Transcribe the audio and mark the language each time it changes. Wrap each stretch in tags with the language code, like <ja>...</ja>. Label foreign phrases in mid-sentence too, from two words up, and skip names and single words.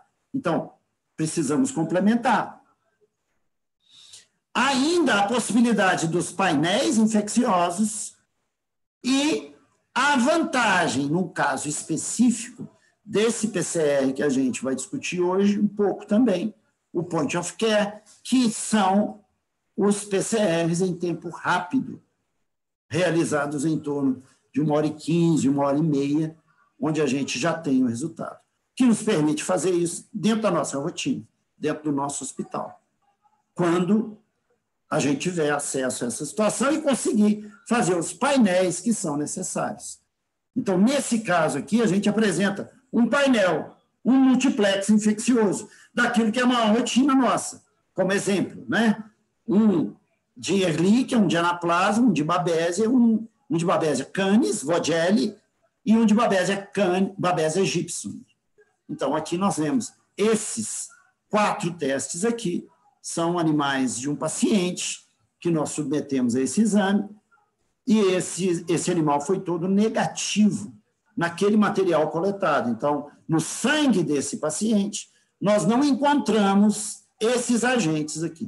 <pt>Então, precisamos complementar. Ainda a possibilidade dos painéis infecciosos e a vantagem, num caso específico, desse PCR que a gente vai discutir hoje, um pouco também, o</pt> <en>point of care,</en> <pt>que são os PCRs em tempo rápido, realizados em torno de 1h15, 1h30, onde a gente já tem o resultado, que nos permite fazer isso dentro da nossa rotina, dentro do nosso hospital, quando a gente tiver acesso a essa situação e conseguir fazer os painéis que são necessários. Então, nesse caso aqui, a gente apresenta um painel, um multiplex infeccioso, daquilo que é uma rotina nossa, como exemplo, né? Um de Ehrlichia, um de Anaplasma, um de Babesia, um de Babesia canis, Vogelli, e um de Babesia aegyptium. Então, aqui nós vemos esses 4 testes aqui, são animais de um paciente que nós submetemos a esse exame, e esse animal foi todo negativo naquele material coletado. Então, no sangue desse paciente, nós não encontramos esses agentes aqui.</pt>